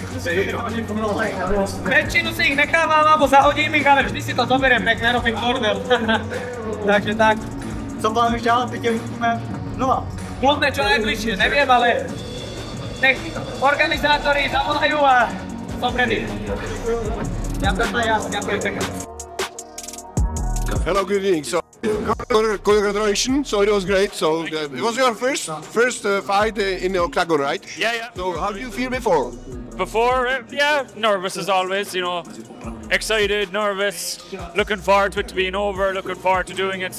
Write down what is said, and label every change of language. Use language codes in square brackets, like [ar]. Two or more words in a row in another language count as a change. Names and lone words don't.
[sk] Väčšinu si ich nechávam, alebo zahodím ich, ale vždy si to zoberiem, nech nerobím bordel. Takže tak. [cs] Co plánuješ dělat, teď tě uvidíme znova? [sk] Kľudne čo najbližšie, neviem, ale nech organizátori zavolajú a som ready. Ďakujem aj ja, ďakujem pekne. [en] Hello, good evening. So Congratulations, so it was great. So it was your first fight in the octagon, right? Yeah. So how do you feel before? Before, yeah, nervous as always, you know. Excited, nervous, looking forward to it being over, looking forward to doing it.